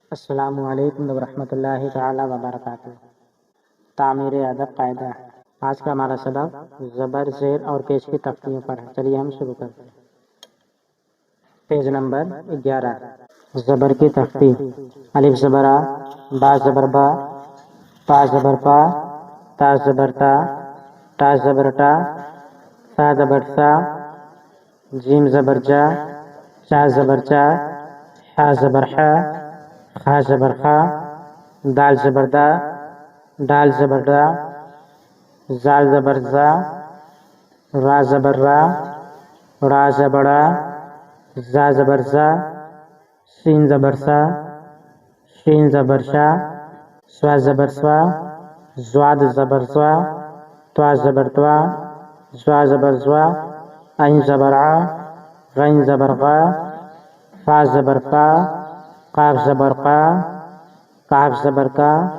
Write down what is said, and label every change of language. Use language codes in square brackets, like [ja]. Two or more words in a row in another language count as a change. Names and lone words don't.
[ar] السلام علیکم ورحمۃ اللہ تعالی وبرکاتہ۔ [ur] تعمیر ادب قاعدہ۔ آج کا ہمارا سبق زبر، زیر اور پیش کی تختیوں پر ہے۔ چلیے ہم شروع کرتے ہیں۔ [en] page number [ur] 11، زبر کی تختی۔ الف زبر آ، با زبر با، پا زبر پا، تا زبر تا، ٹا زبر ٹا، سا زبر سا، جیم زبر جا، چا زبر چا، حا زبر حا، خا زبر خا، دال زبر دا، ڈال زبر دا، زال زبر زا، را زبر را، را زبر را، زا زبر زا، سین زبر سا، شین زبر شا، سوا زبر سوا، زواد زبر زوا، توا زبر توا، زوا زبر زوا، عین زبر ع، غین زبر غا، فا زبر فا، قاف زبر قا، کاف زبر کا،